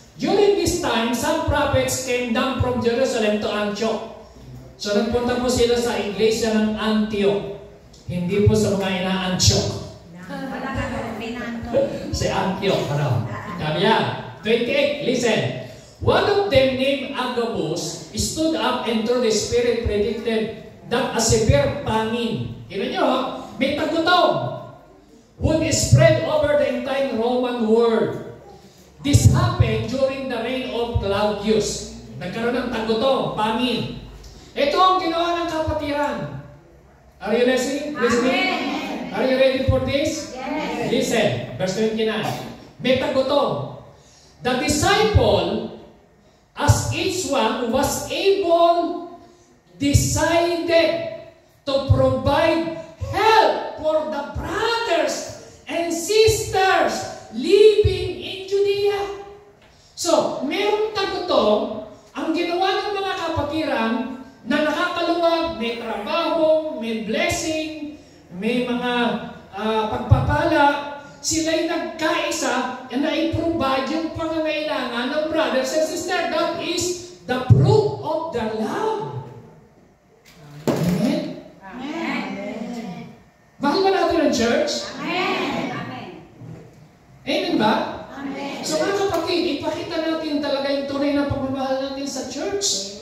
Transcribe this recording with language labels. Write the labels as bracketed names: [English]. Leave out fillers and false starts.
[English] During this time, some prophets came down from Jerusalem to Antioch. [Filipino] So nagpunta po sila sa iglesia ng Antioch. Hindi po sa mga ina-Antioch. Wala ka pinanto. Si Antioch, ano? Sabi yan. 28, listen. [English] One of them named Agabus stood up and through the Spirit predicted that a severe famine, [Filipino] tignan nyo, may tagutong, [English] would spread over the entire Roman world. This happened during the reign of Claudius. [Filipino] Nagkaroon ng tagutong, famine. Ito ang ginawa ng kapatiran. [English] Are you listening? Amen. Are you ready for this? Yes. Listen, verse 29. [Filipino] May tagutong. [English] The disciple, as each one was able, decided to provide help for the brothers and sisters living in Judea. [Filipino] So, merong tagutong, ang ginawa ng mga kapatiran na nakakaluwag, may trabaho, may blessing, may mga pagpapala, sila'y nagkaisa na i-provide yung pangangailangan ng [English] brothers and sisters. That is the fruit of the love. Amen? Amen. [Filipino] Mahal ba natin ang church? Amen. Amen. Amen ba? Amen. So mga kapatid, ipakita natin talaga yung tunay na pagmamahal natin sa church.